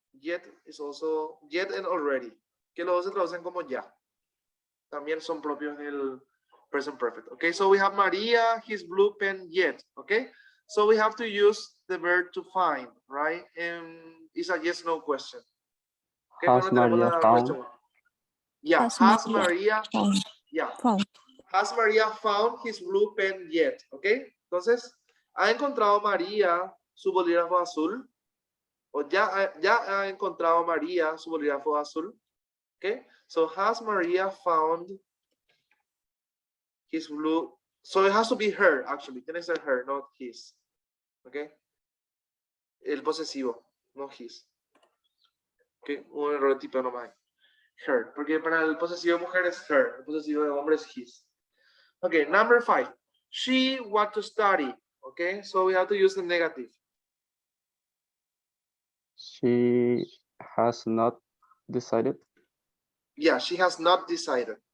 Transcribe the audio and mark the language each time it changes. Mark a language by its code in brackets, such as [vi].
[en] Yet is also, yet and already. [es] Que los dos se traducen como ya. También son propios del present perfect. [en] Okay, so we have Maria, his blue pen yet. Okay, so we have to use the verb to find, right? And it's a yes no question. Okay, Has Maria found? Yeah, has Maria, found. yeah, Found. has Maria found his blue pen yet? [es] Okay, entonces, ¿ha encontrado María su bolígrafo azul? O ya ha encontrado María su bolígrafo azul? [en] Okay, so has Maria found his blue? So it has to be her, actually. [es] Tiene que ser her, [en] not his. [es] Okay, el posesivo, no his. Okay, un error de tipo nomás. Her, porque para el posesivo de mujer es her, el posesivo de hombre es his. [en] Okay, number 5. She want to study. Okay, so we have to use the negative. She has not decided. Yeah, she has not decided.